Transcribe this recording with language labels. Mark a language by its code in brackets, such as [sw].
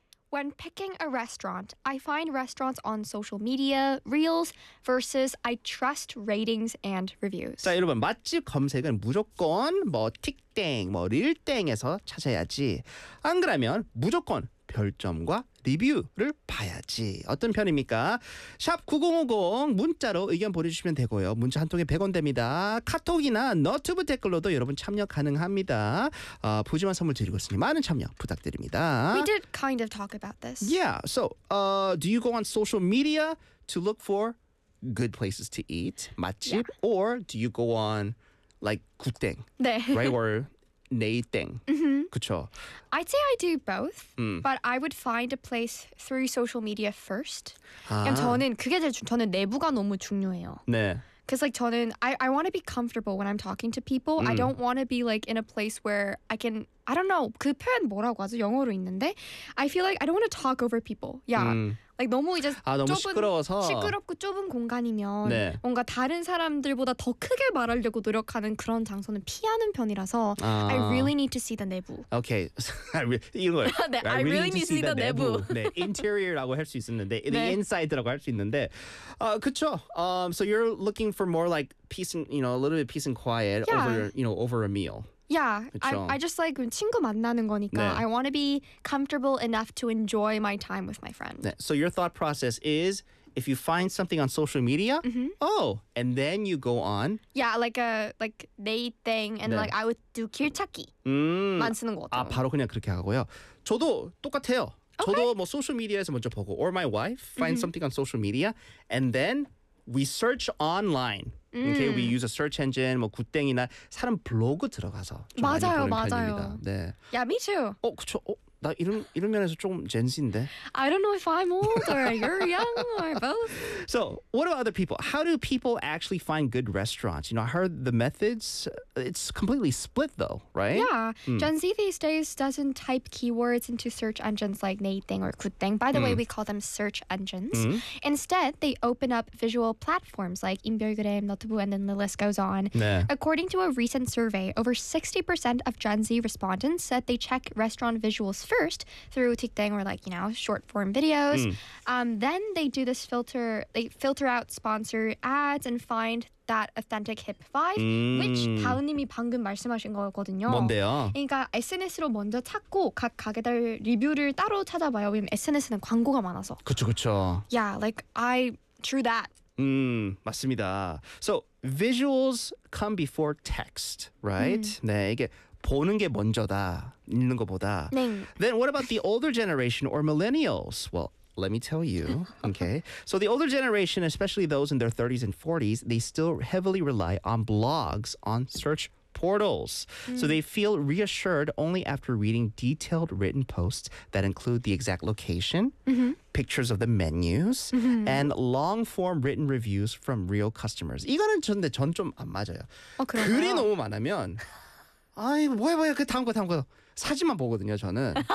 [en] When picking a restaurant, I find restaurants on social media, reels, versus I trust ratings and reviews. [ko] 자, 여러분, 맛집 검색은 무조건 뭐 틱땡, 뭐 릴땡에서 찾아야지. 안 그러면 무조건 별점과 리뷰를 봐야지. 어떤 편입니까? 샵 9050 문자로 의견 보내주시면 되고요. 문자 한 통에 100원 됩니다. 카톡이나 너튜브 댓글로도 여러분 참여 가능합니다. 푸짐한 선물 드리고 있으니 많은 참여 부탁드립니다. [en] We did kind of talk about this. Yeah, so do you go on social media to look for good places to eat, 맛집? Yeah. Or do you go on like 굿땡? [ko] 네. [en] Right word. 네이땡. Mm-hmm. [ko] 그쵸? [en] I'd say I do both, but I would find a place through social media first. 아. [ko] 저는 그게 제일 저는 내부가 너무 중요해요. 네. [en] Because like 저는 I want to be comfortable when I'm talking to people. I don't want to be like in a place where I can I don't know [ko] 그 표현 뭐라고 하죠? 영어로 있는데 [en] I feel like I don't want to talk over people. Yeah. Like [ko] 너무 이제 아, 너무 좁은, 시끄러워서 시끄럽고 좁은 공간이면 네. 뭔가 다른 사람들보다 더 크게 말하려고 노력하는 그런 장소는 피하는 편이라서 아. [en] I really need to see the 내부. Okay. 이거 네, I really need to see the 내부. [ko] 네, interior라고 할 수 있는데 네. the inside라고 할 수 있는데 그쵸. [en] So you're looking for more like peace and you know a little bit peace and quiet yeah. over you know over a meal. Yeah, I just like [ko] 친구 만나는 거니까 [en] 네. I want to be comfortable enough to enjoy my time with my friend. 네. So your thought process is if you find something on social media, mm-hmm. oh, and then you go on. Yeah, like a like they thing and 네. like I would do [ko] 길찾기 만 쓰는 거 같아요. 아 바로 그냥 그렇게 하고요. 저도 똑같아요. 저도 [en] okay. 뭐 [ko] social media에서 먼저 보고 [en] or my wife find mm-hmm. something on social media and then we search online. Okay, we use a search engine, [ko] 뭐 굿땡이나 사람 블로그 들어가서 좀 맞아요, 많이 보는 편입니다. [en] 네. Yeah, me too. [ko] 어, 그쵸? 어, 나 이런 면에서 조금 젠지인데? [en] I don't know if I'm old or you're young or both. So, what about other people? How do people actually find good restaurants? You know, I heard the methods, it's completely split though, right? Yeah. Gen Z these days doesn't type keywords into search engines like 네이땡 or 굿땡. By the way, we call them search engines. Instead, they open up visual platforms like 인별그램, 너튜브, and then the list goes on. [ko] 네. [en] According to a recent survey, over 60% of Gen Z respondents said they check restaurant visuals first through 틱땡 or like you know short form videos then they do this filter they filter out sponsor ads and find that authentic hip vibe which [ko] 다은님이 방금 말씀하신 거거든요 뭔데요? 그러니까 SNS로 먼저 찾고 각 가게들 리뷰를 따로 찾아봐요 왜냐면 SNS는 광고가 많아서 그쵸 그쵸 [en] yeah like I drew that [ko] 맞습니다 [en] so visuals come before text right [ko] 네 이게 보는 게 먼저다 있는 것보다. 네. [en] Then what about the older generation or millennials? Well, let me tell you. Okay. So the older generation, especially those in their 30s and 40s, they still heavily rely on blogs on search portals. So they feel reassured only after reading detailed written posts that include the exact location, pictures of the menus, and long-form written reviews from real customers. [ko] 이거는 근데 전 좀 안 맞아요. 글이 너무 많으면. 아이 뭐야 그 다음 거 사진만 보거든요 저는.